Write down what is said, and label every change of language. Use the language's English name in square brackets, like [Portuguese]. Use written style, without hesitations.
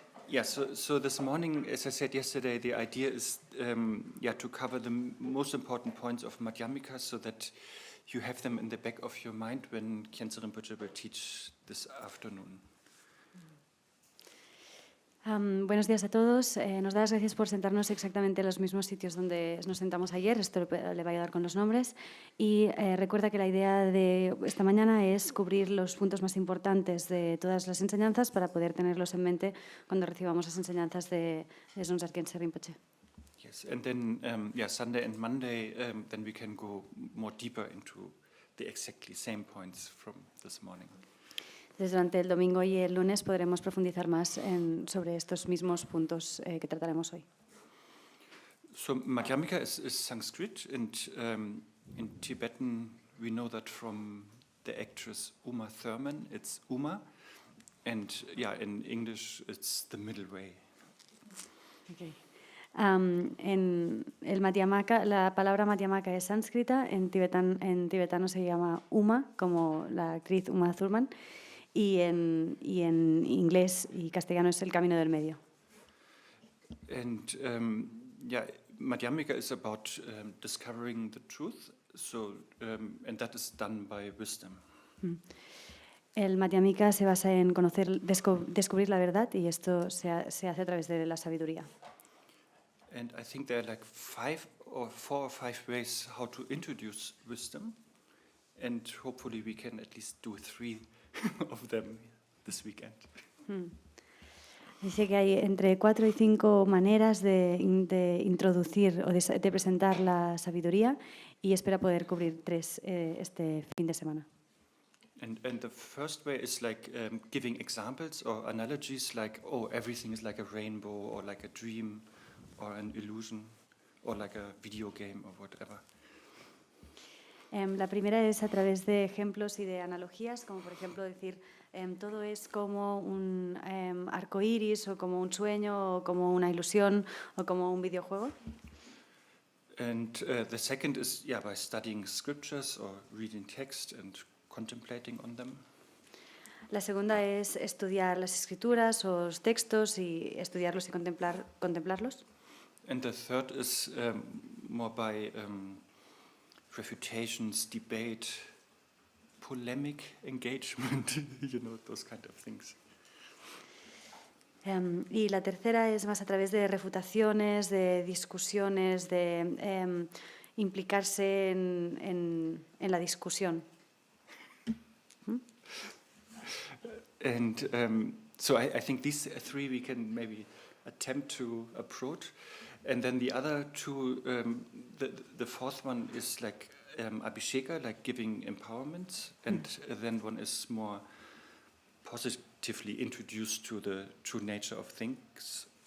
[English] Yeah, so this morning, as I said yesterday, the idea is to cover the most important points of Madhyamika so that you have them in the back of your mind when Khyentse Rinpoche will teach this afternoon. [Spanish] Buenos días a todos. Nos da las gracias por sentarnos exactamente en los mismos sitios donde nos sentamos ayer. Esto le va a ayudar con los nombres. Y recuerda que la idea de esta mañana es cubrir los puntos más importantes de todas las enseñanzas para poder tenerlos en mente cuando recibamos las enseñanzas de Son Khyentse Rinpoche. [English] Yes, and then Sunday and Monday, then we can go more deeper into the exactly same points from this morning. [Spanish] Durante el domingo y el lunes podremos profundizar más sobre estos mismos puntos que trataremos hoy. [English] So Madhyamika is Sanskrit, and in Tibetan we know that from the actress Uma Thurman, it's Uma, and in English it's the middle way. Okay. [Spanish] En el Madhyamaka, la palabra Madhyamaka es sánscrita, en tibetano se llama Uma, como la actriz Uma Thurman, y en inglés y castellano es el camino del medio. [English] And Madhyamika is about discovering the truth, and that is done by wisdom. [Spanish] El Madhyamika se basa en descubrir la verdad, y esto se hace a través de la sabiduría. [English] And I think there are like 4 or 5 ways how to introduce wisdom, and hopefully we can at least do 3 of them this weekend. [Spanish] Dice que hay entre 4 y 5 maneras de introducir o de presentar la sabiduría, y espera poder cubrir 3 este fin de semana. [English] And the first way is like giving examples or analogies, like, oh, everything is like a rainbow or like a dream or an illusion or like a video game or whatever. [Spanish] La primera es a través de ejemplos y de analogías, como por ejemplo decir todo es como un arco iris, o como un sueño, o como una ilusión, o como un videojuego. [English] And the second is by studying scriptures or reading text and contemplating on them. [Spanish] La segunda es estudiar las escrituras o los textos y estudiarlos y contemplarlos. [English] And the third is more by refutations, debate, polemic engagement, those kind of things. [Spanish] Y la tercera es más a través de refutaciones, de discusiones, de implicarse en la discusión. [English] And so I think these 3 we can maybe attempt to approach. And then the other 2, the fourth one is like abhisheka, like giving empowerment, and then one is more positively introduced to the true nature of things.